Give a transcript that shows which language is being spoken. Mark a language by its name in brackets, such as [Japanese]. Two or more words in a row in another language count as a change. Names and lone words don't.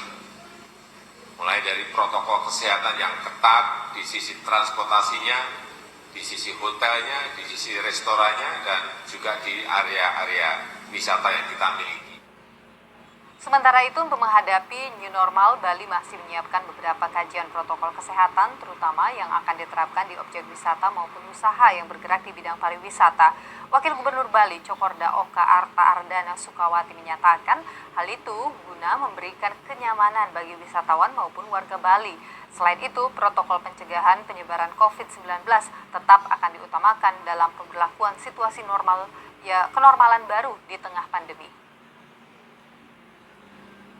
[Indonesian] Mulai dari protokol kesehatan yang ketat di sisi transportasinya, di sisi hotelnya, di sisi restorannya, dan juga di area-area wisata yang kita miliki. Sementara itu, untuk menghadapi [English] new normal, [Indonesian] Bali masih menyiapkan beberapa kajian protokol kesehatan, terutama yang akan diterapkan di objek wisata maupun usaha yang bergerak di bidang pariwisata. Wakil Gubernur Bali, Cokorda Oka Arta Ardana Sukawati menyatakan hal itu guna memberikan kenyamanan bagi wisatawan maupun warga Bali. Selain itu, protokol pencegahan penyebaran COVID-19 tetap akan diutamakan dalam pemberlakuan situasi normal, kenormalan baru di tengah pandemi.